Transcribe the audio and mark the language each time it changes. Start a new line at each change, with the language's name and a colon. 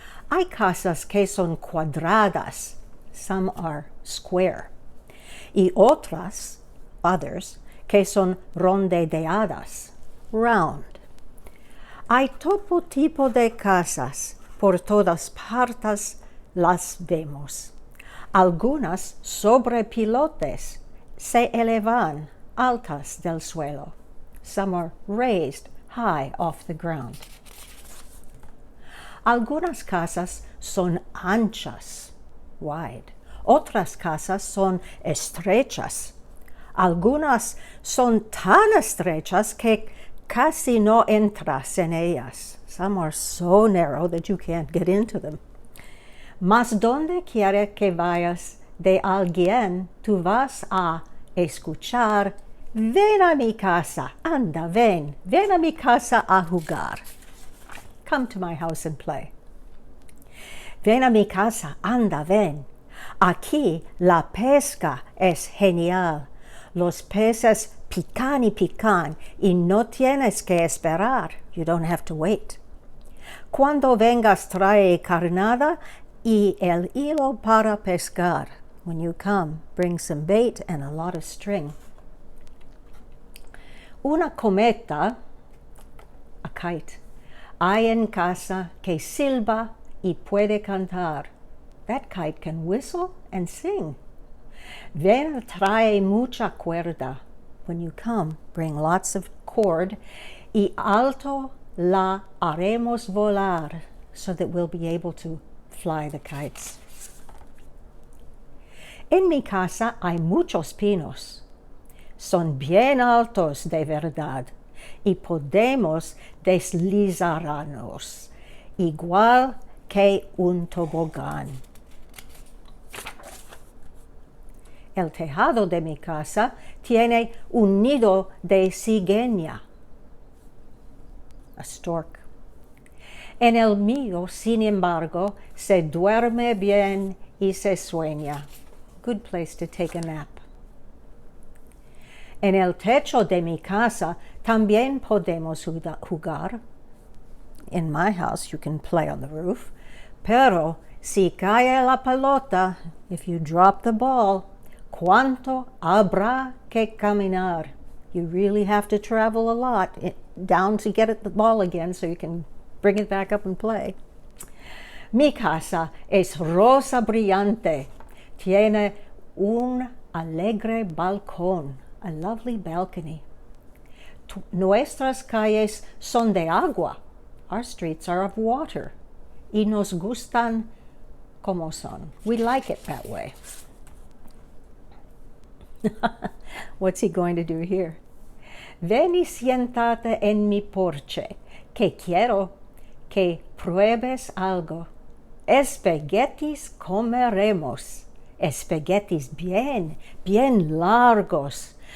Spanish: Hay casas que son cuadradas,
English: some are square,
Spanish: y others, que son redondeadas, round. Hay todo tipo de casas, por todas partes las vemos. Algunas sobre pilotes se elevan altas del suelo.
English: Some are raised high off the ground.
Spanish: Algunas casas son anchas, wide. Otras casas son estrechas. Algunas son tan estrechas que casi no entras en ellas.
English: Some are so narrow that you can't get into them.
Spanish: Mas donde quiera que vayas de alguien, tú vas a escuchar, ven a mi casa, anda, ven a mi casa a jugar.
English: Come to my house and play.
Spanish: Ven a mi casa, anda, ven. Aquí la pesca es genial. Los peces pican y pican y no tienes que esperar.
English: You don't have to wait.
Spanish: Cuando vengas trae carnada y el hilo para pescar.
English: When you come, bring some bait and a lot of string.
Spanish: Una cometa, a kite. Hay en casa que silba y puede cantar.
English: That kite can whistle and sing.
Spanish: Ven, trae mucha cuerda.
English: When you come, bring lots of cord.
Spanish: Y alto la haremos volar,
English: so that we'll be able to fly the kites.
Spanish: En mi casa hay muchos pinos. Son bien altos de verdad. Y podemos deslizarnos, igual que un tobogán. El tejado de mi casa tiene un nido de cigüeña, a stork. En el mío, sin embargo, se duerme bien y se sueña.
English: Good place to take a nap.
Spanish: En el techo de mi casa también podemos jugar.
English: In my house, you can play on the roof.
Spanish: Pero si cae la pelota,
English: if you drop the ball,
Spanish: ¿cuánto habrá que caminar.
English: You really have to travel a lot down to get at the ball again so you can bring it back up and play.
Spanish: Mi casa es rosa brillante. Tiene un alegre balcón,
English: a lovely balcony.
Spanish: Nuestras calles son de agua.
English: Our streets are of water.
Spanish: Y nos gustan como son.
English: We like it that way. What's he going to do here?
Spanish: Ven y siéntate en mi porche, que quiero que pruebes algo. Espaguetis comeremos. Espaguetis bien, bien largos.